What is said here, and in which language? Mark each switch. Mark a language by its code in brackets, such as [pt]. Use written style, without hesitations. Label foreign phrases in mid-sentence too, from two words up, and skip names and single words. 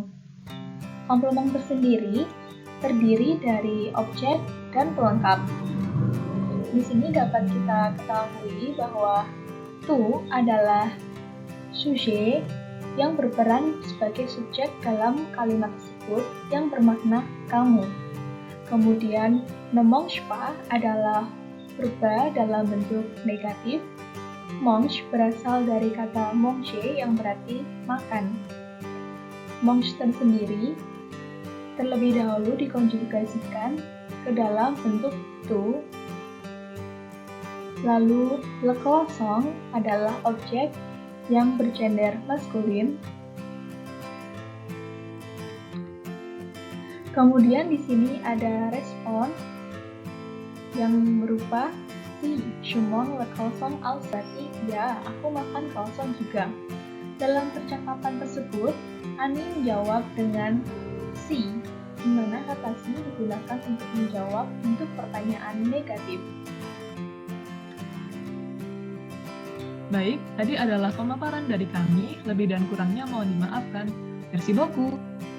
[id] Komplement tersendiri terdiri dari objek dan pelengkap. Di sini dapat kita ketahui bahwa tu adalah sujet yang berperan sebagai subjek dalam kalimat tersebut yang bermakna kamu. Kemudian [fr] ne mange pas [id] adalah verba dalam bentuk negatif. Mange berasal dari kata manger yang berarti makan. Mange tersendiri terlebih dahulu dikonjugasikan ke dalam bentuk tu. Lalu [fr] le croissant [id] adalah objek yang bergender maskulin. Kemudian di sini ada respon yang berupa [fr] si, je mange le croissant aussi, [id] berarti ya, aku makan croissant juga. Dalam percakapan tersebut, Annie menjawab dengan si, di mana kata si digunakan untuk menjawab untuk pertanyaan negatif. Baik, tadi adalah pemaparan dari kami, lebih dan kurangnya mohon dimaafkan. [fr] Merci beaucoup.